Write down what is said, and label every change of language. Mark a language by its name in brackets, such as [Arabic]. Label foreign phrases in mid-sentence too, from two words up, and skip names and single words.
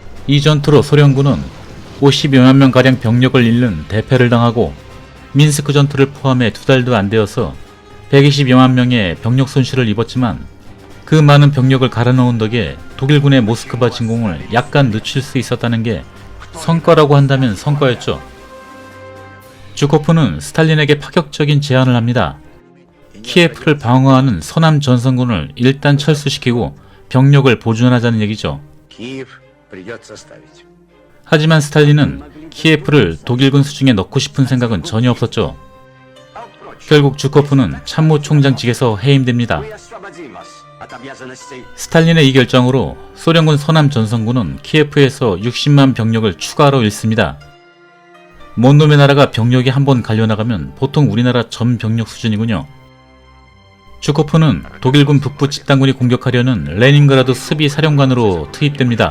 [Korean] 이 전투로 소련군은 52만 명가량 병력을 잃는 대패를 당하고 민스크 전투를 포함해 2달도 안 되어서 120여만 명의 병력 손실을 입었지만 그 많은 병력을 갈아넣은 덕에 독일군의 모스크바 진공을 약간 늦출 수 있었다는 게 성과라고 한다면 성과였죠. 주코프는 스탈린에게 파격적인 제안을 합니다. 키예프를 방어하는 서남 전선군을 일단 철수시키고 병력을 보존하자는 얘기죠. [Russian] Киев придется оставить. [Korean] 하지만 스탈린은 키예프를 독일군 수중에 넣고 싶은 생각은 전혀 없었죠. 결국 주코프는 참모총장직에서 해임됩니다. [Russian] Мы освободим вас от обязанностей. [Korean] 스탈린의 이 결정으로 소련군 서남 전선군은 키예프에서 60만 병력을 추가로 잃습니다. 먼 놈의 나라가 병력이 한번 갈려나가면 보통 우리나라 전 병력 수준이군요. 주코프는 독일군 북부 집단군이 공격하려는 레닌그라드 수비 사령관으로 투입됩니다.